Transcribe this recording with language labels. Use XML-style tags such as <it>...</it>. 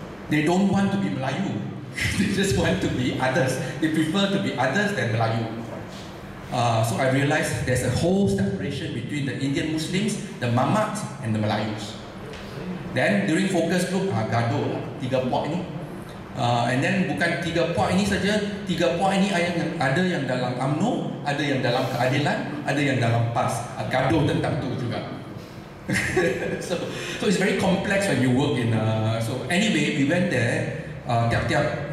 <en>They don't want to be Melayu. They just want to be others. They prefer to be others than Melayu. So I realized there's a whole separation between the Indian Muslims, the mamaks and the Melayus. Then during focus group,</en> <ms>gaduh 3 puak ini.</ms> <en>And then</en> <ms>bukan 3 puak ini saja, 3 puak ini ada yang dalam UMNO, ada yang dalam keadilan, ada yang dalam PAS. Gaduh tentang tu juga.</ms> <en>so it's very complex when you work in. So anyway, we went there. Tiap-tiap</en>